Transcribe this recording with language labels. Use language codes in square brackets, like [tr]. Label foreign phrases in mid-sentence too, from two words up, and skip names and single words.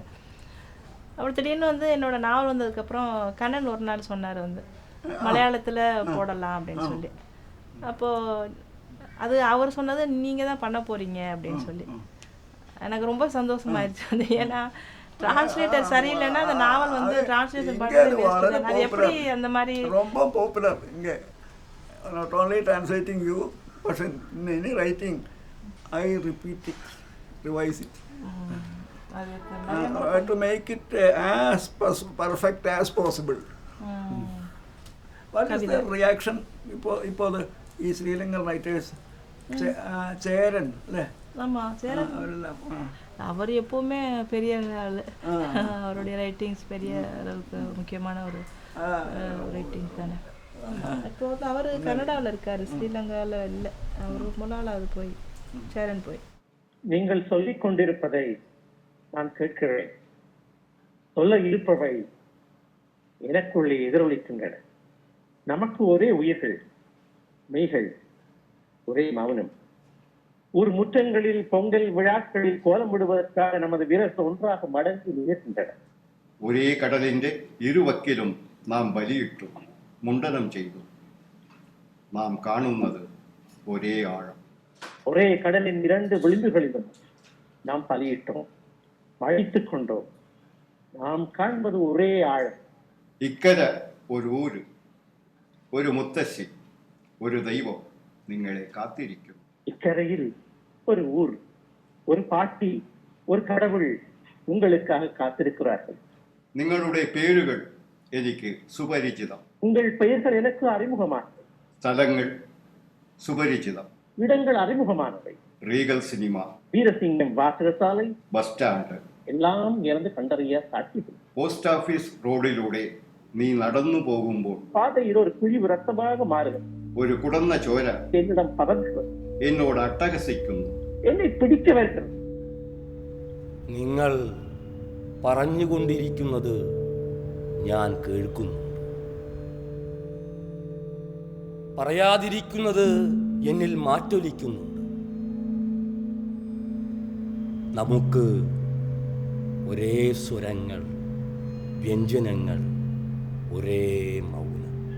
[ta] அவர் திடீர்னு வந்து என்னோடய நாவல் வந்ததுக்கப்புறம் கண்ணன் ஒரு நாள் சொன்னார் வந்து மலையாளத்தில் போடலாம் அப்படின்னு சொல்லி. அப்போது அது அவர் சொன்னது நீங்கள் தான் பண்ண போகிறீங்க அப்படின்னு சொல்லி எனக்கு ரொம்ப சந்தோஷமாயிருச்சு. வந்து ஏன்னா டிரான்ஸ்லேட்டர் சரியில்லைன்னா அந்த நாவல் வந்து டிரான்ஸ்லேஷன் பண்ணுறது அது எப்படி அந்த மாதிரி ரொம்ப பாப்புலர் இங்கே. [en] not only translating you but in any writing I repeat it, revise it, to make it as perfect as possible. What is the reaction [ml] ഇപ്പോൾ ഈ [en] Sri Lankan writers [ml] ചേരൻ അല്ലേ? [ta] ஆமாம், சேரன் அவர் எப்போவுமே பெரிய ஆள். அவருடைய ரைட்டிங்ஸ் பெரிய அளவுக்கு முக்கியமான ஒரு ரைட்டிங்ஸ் தானே. இப்போ வந்து அவர் கனடாவில் இருக்கார், ஸ்ரீலங்காவில் இல்லை. அவர் ரொம்ப நாள் அது போய் சேரன் போய். நீங்கள் சொல்லிக் கொண்டிருப்பதை நான் கேட்கிறேன். சொல்ல இருப்பவை எனக்குள்ளே எதிரொலிக்கின்றன. நமக்கு ஒரே உயிர்கள், மெய்கள், ஒரே மௌனம். ஊர் முற்றங்களில் பொங்கல் விழாக்களில் கோலமிடுவதற்காக நமது வீரர்கள் ஒன்றாக மடங்கி நிற்கின்றனர். [ml] ഒരേ കടലിന്റെ ഇരുവക്കിലും നാം ബലിയിട്ടു മുണ്ടനം ചെയ്തു. നാം കാണുന്നത് ഒരേ ആഴം. [ta] ஒரே கடலின் இரண்டு விளிம்புகளிலும் நாம் பலியிட்டோம், மழித்துக் கொண்டோம். நாம் காண்பது ஒரே ஆழம். [ml] ഇക്കര ഒരു ഊര്, ഒരു മുത്തശ്ശി, ഒരു ദൈവം നിങ്ങളെ കാത്തിരിക്കും. [ta] இக்கரையில் ஒரு ஊர், ஒரு பாட்டி, ஒரு கடவுள் உங்களுக்காக காத்திருக்கிறார்கள். [ml] നിങ്ങളുടെ പേരുകൾ എനിക്ക് സുപരിചിതം. [ta] உங்கள் பெயர்கள் எனக்கு அறிமுகமானவை. [ml] സ്ഥലങ്ങൾ സുപരിചിതം. [ta] இடங்கள் அறிமுகமானவை. [ml] റീഗൽ സിനിമ, [ta] வீரசிங்கம் வாசகசாலை, [en] bus stand [ta] எல்லாம் இறந்து கண்டறிய சாட்சிகள். [ml] പോസ്റ്റ് ഓഫീസ് റോഡിലൂടെ നീ നടന്നു പോകുമ്പോൾ [ta] பாதையில் ஒரு குழிவு ரத்தமாக மாறுகிறது. [ml] ഒരു കുടന്ന ചോര [ta] என்னிடம் பதறுகிறது, [ml] എന്നോട് അട്ടഹസിക്കുന്നു. [ta] என்னை பிடிக்க வைக்கிறது. [ml] നിങ്ങൾ പറഞ്ഞുകൊണ്ടിരിക്കുന്നത് ഞാൻ കേൾക്കുന്നു. പറയാതിരിക്കുന്നത് എന്നിൽ മാറ്റൊലിക്കുന്നുണ്ട്. നമുക്ക് ഒരേ സ്വരങ്ങൾ, വ്യഞ്ജനങ്ങൾ, ഒരേ മൗനം.